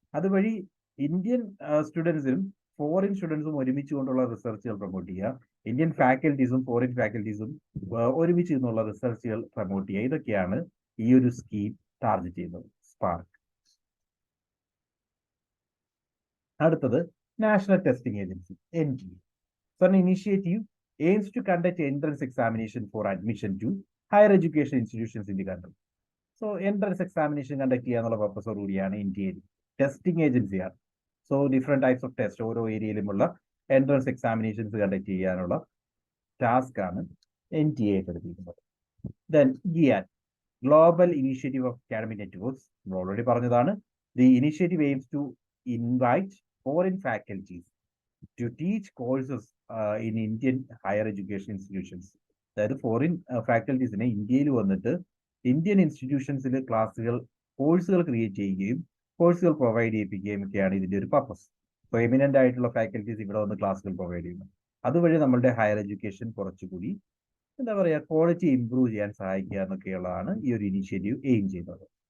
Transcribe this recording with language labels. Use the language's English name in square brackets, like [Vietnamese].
[Malayalam] അതുവഴി Indian സ്റ്റുഡൻസിനും foreign സ്റ്റുഡൻസും ഒരുമിച്ച് കൊണ്ടുള്ള റിസർച്ചുകൾ പ്രൊമോട്ട് ചെയ്യുക, ഇന്ത്യൻ ഫാക്കൽറ്റീസും ഫോറിൻ ഫാക്കൽറ്റീസും ഒരുമിച്ച് നിന്നുള്ള റിസർച്ചുകൾ പ്രൊമോട്ട് ചെയ്യുക. ഇതൊക്കെയാണ് ഈ ഒരു സ്കീം ടാർഗറ്റ് ചെയ്യുന്നത്, സ്പാർക്ക്. അടുത്തത് national testing agency, NTA. [English] So an initiative aims to conduct entrance examination for admission to higher education institutions in the country. [Malayalam] So entrance examination conduct ചെയ്യാനുള്ള പർപ്പസോട് കൂടിയാണ് NTA ടെസ്റ്റിംഗ് ഏജൻസിയാണ്. So different types of test ഓരോ ഏരിയയിലുമുള്ള entrance examinations conduct ചെയ്യാനുള്ള task ആണ് NTA ഏറ്റെടുത്തിരിക്കുന്നത്. Then GIAN, global initiative of academic networks, നമ്മൾ already പറഞ്ഞതാണ്. [English] The initiative aims to invite foreign faculties to teach courses in Indian higher education institutions. [Malayalam] അതായത് foreign ഫാക്കൽറ്റീസിനെ ഇന്ത്യയിൽ വന്നിട്ട് Indian ഇൻസ്റ്റിറ്റ്യൂഷൻസിൽ കോഴ്സുകൾ create ചെയ്യുകയും കോഴ്സുകൾ പ്രൊവൈഡ് ചെയ്യിപ്പിക്കുകയും ഒക്കെയാണ് ഇതിന്റെ ഒരു പർപ്പസ്. സോ എമിനന്റ് ആയിട്ടുള്ള ഫാക്കൽറ്റീസ് ഇവിടെ വന്ന് ക്ലാസ്സുകൾ പ്രൊവൈഡ് ചെയ്യുന്നു. അതുവഴി നമ്മളുടെ ഹയർ എഡ്യൂക്കേഷൻ കുറച്ചുകൂടി എന്താ പറയുക, ക്വാളിറ്റി ഇംപ്രൂവ് ചെയ്യാൻ സഹായിക്കുക എന്നൊക്കെയുള്ളതാണ് ഈ ഒരു ഇനീഷ്യേറ്റീവ് എയിം ചെയ്യുന്നത്.